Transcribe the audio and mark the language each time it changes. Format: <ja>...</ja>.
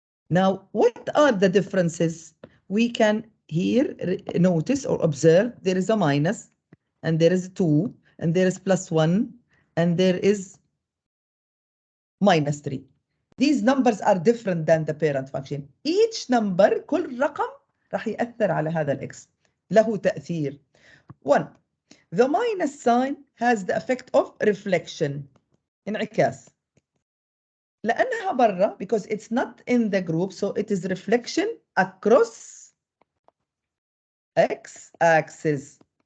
<en>Now, what are the differences? We can here notice or observe there is a minus, and there is 2, and there is +1, and there is -3. These numbers are different than the parent function. Each number,</en> <ar>كل رقم راح يأثر على هذا الإكس. له تأثير. 1.</ar> <en>The minus sign has the effect of reflection.</en> <ar>انعكاس. لأنها برا,</ar> <en>because it's not in the group, so it is reflection across x-axis.</en>